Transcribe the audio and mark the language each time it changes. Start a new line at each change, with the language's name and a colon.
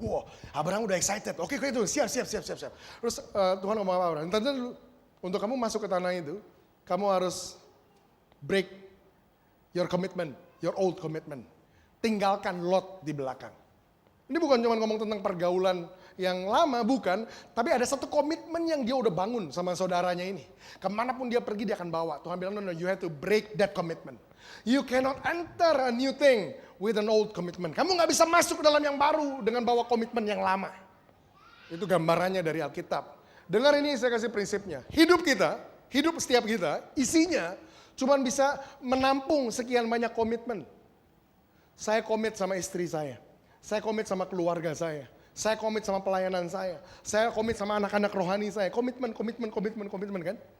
Indonesian: Wow, Abraham udah excited. Oke, itu siap. Terus Tuhan ngomong sama Abraham, nanti dulu, untuk kamu masuk ke tanah itu, kamu harus
English: break your commitment, your old commitment.
Indonesian: Tinggalkan Lot di belakang. Ini bukan cuma ngomong tentang pergaulan yang lama, bukan. Tapi ada satu komitmen yang dia udah bangun sama saudaranya ini. Kemanapun dia pergi dia akan bawa. Tuhan bilang,
English: no, you have to break that commitment. You cannot enter a new thing with an old commitment.
Indonesian: Kamu gak bisa masuk ke dalam yang baru dengan bawa komitmen yang lama. Itu gambarannya dari Alkitab. Dengar ini, saya kasih prinsipnya. Hidup setiap kita, isinya cuma bisa menampung sekian banyak komitmen. Saya komit sama istri saya komit sama keluarga saya komit sama pelayanan saya komit sama anak-anak rohani saya, komitmen kan.